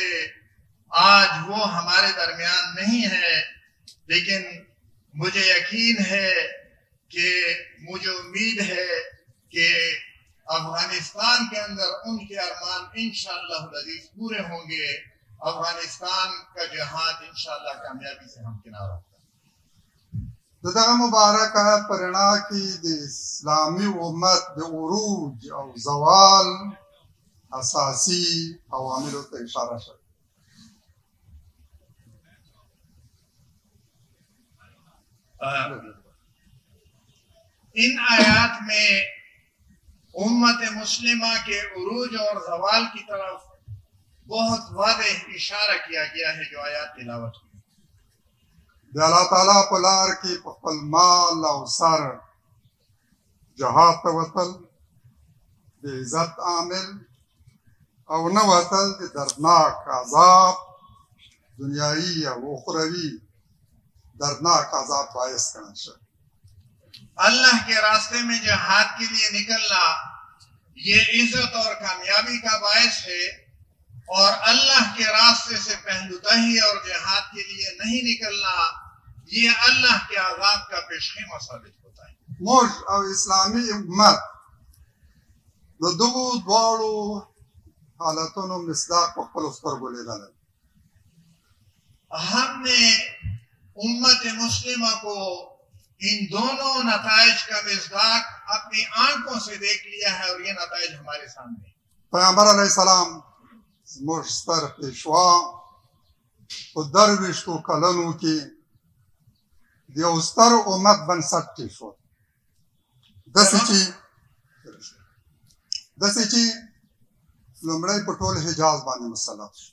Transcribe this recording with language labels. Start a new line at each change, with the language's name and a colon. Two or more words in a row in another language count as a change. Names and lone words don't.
Urdu: آج وہ ہمارے درمیان نہیں ہے، لیکن مجھے یقین ہے کہ مجھے امید ہے کہ افغانستان کے اندر ان کے ارمان
Arabic: انشاءاللہ العزیز
Urdu: پورے ہوں گے۔ افغانستان کا جہاد انشاءاللہ کامیابی سے ہمکنار ہوگا۔
Pashto: د دغه مبارکه په رڼا کې د اسلامي امت د عروج او زوال اساسي عواملو ته اشاره شوه.
Urdu: ان آیات میں امت مسلمہ کے عروج اور زوال کی طرف بہت واضح اشارہ کیا گیا ہے جو آیات تلاوت ہوئی۔
Pashto: د الله تعالی په لار کې په خپل مال او سر جهاد ته وتل د عزت عامل او نه وتل د دردناک عذاب دنیاوي او اخروي دردناک عذاب باعث ګڼل شوی.
Urdu: اللہ کے راستے میں جہاد کے لیے نکلنا یہ عزت اور کامیابی کا باعث ہے، اور اللہ کے راستے سے پہلوتہی اور جہاد کے لیے نہیں نکلنا یہ اللہ کے عذاب کا پیشخیمہ ثابت ہوتا ہے.
Pashto: موږ او اسلامي امت د دغو دواړو حالتونو مصداق په خپلو سترګو لیدلی.
Urdu: ہم نے امت مسلمہ کو ان دونوں نتائج کا مصداق اپنی آنکھوں سے دیکھ لیا ہے، اور یہ نتائج ہمارے سامنے ہیں.
Pashto: پیغمبر
Arabic: علیہ السلام
Pashto: زموږ ستر پیشوا په 23 کلونو کې د یو ستر امت بنسټ کېښود. داسې چې لومړی په ټول حجاز باندې مسلط شو.